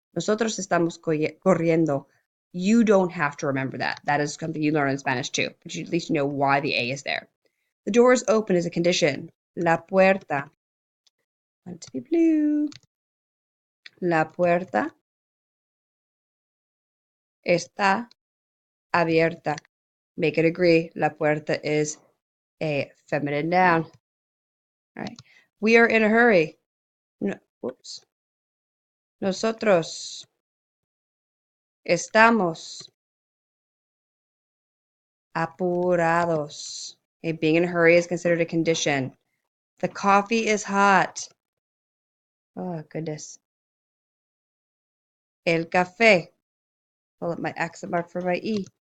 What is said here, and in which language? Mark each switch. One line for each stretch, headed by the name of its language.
Spanish: Nosotros estamos corriendo.
English: You don't have to remember that. That is something you learn in Spanish too, but you at least know why the A is there. The door is open is a condition.
Spanish: La puerta.
English: Want to be blue.
Spanish: La puerta está abierta.
English: Make it agree. La puerta is a feminine noun. All right. We are in a hurry. No, whoops.
Spanish: Nosotros estamos apurados.
English: Okay, being in a hurry is considered a condition. The coffee is hot. Oh, goodness. El café. Pull up my accent mark for my E.